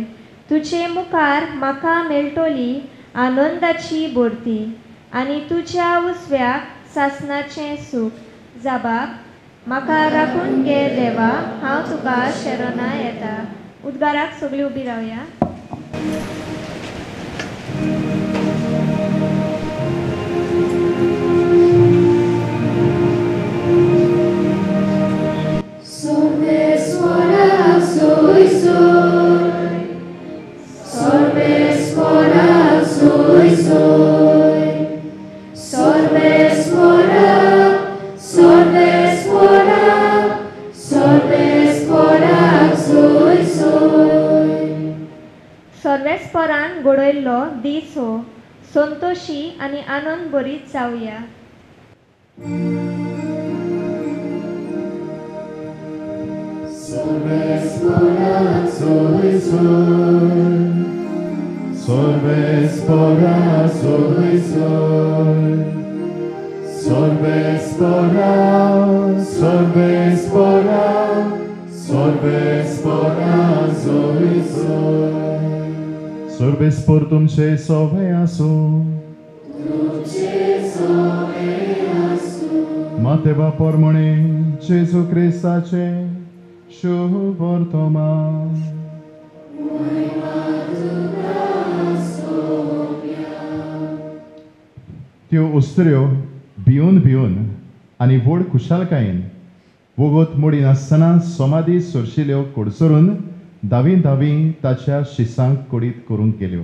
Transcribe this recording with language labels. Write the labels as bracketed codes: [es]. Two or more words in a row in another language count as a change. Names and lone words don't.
[kok] तुजे मुखार म्हाका मेळटली आनंदाची भरती आनी तुज्या उजव्याक सासणाचें सूख. जबाब, म्हाका राखून घे देवा, हांव तुका शरणा येता. उद्गाराक सगळीं उबी रावया. Sorvespora soy soy, sorvespora soy soy, sorvespora, sorvespora, sorvespora soy soy. सर्वेस्परान घडयल्लो दीस हो, संतोशी आनी आनंद भरीत जावया. Sorvespora soy soy, sorvespora soy soy, sorvespora, sorvespora, sorvespora soy soy. Sorvespor तुमचे सोवे आसूं, मातेवा पोरमणे जेजू क्रिस्ताचे शुभ वर्तमान. त्यो उस्तऱ्यो भिवन भिवन आनी व्हड खुशालकायेन वगत मोडी नासतना समाधी सोरशिल्ल्यो कोडसरून धावी धावी ताच्या शिसांक कोडीत करूंक गेल्यो.